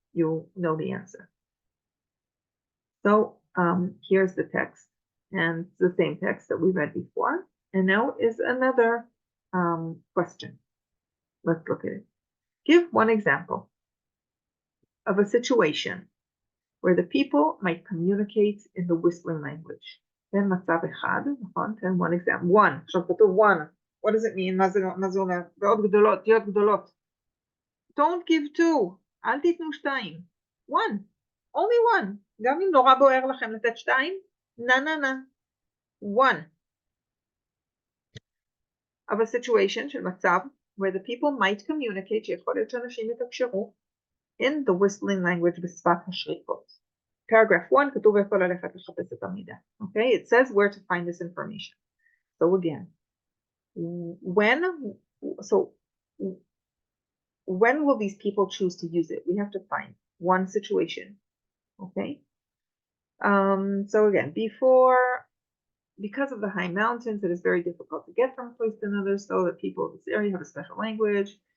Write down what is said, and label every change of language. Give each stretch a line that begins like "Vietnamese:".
English: You'll know the answer. So here's the text, and it's the same text that we read before. And now is another question. Let's look at it. Give one example of a situation where the people might communicate in the whistling language. Then
Hebrew: מצב אחד, נכון?
English: Then one example. One.
Hebrew: עכשיו כתוב
English: one. What does it mean?
Hebrew: מה זה אומר? ועוד גדולות, תהיות גדולות.
English: Don't give two.
Hebrew: אל תיתנו שתיים.
English: One. Only one.
Hebrew: גם אם נורא בוער לכם לתת שתיים, na.
English: One. Of a situation
Hebrew: של מצב
English: where the people might communicate,
Hebrew: שיכול להיות שאנשים יתקשרו,
English: in the whistling language
Hebrew: בשפת השריקות.
English: Paragraph 1,
Hebrew: כתוב איפה ללכת לחפש את המידע.
English: Okay, it says where to find this information. So again, when will these people choose to use it? We have to find one situation. Okay. So again, because of the high mountains, it is very difficult to get from a place to another, so that people of this area have a special language.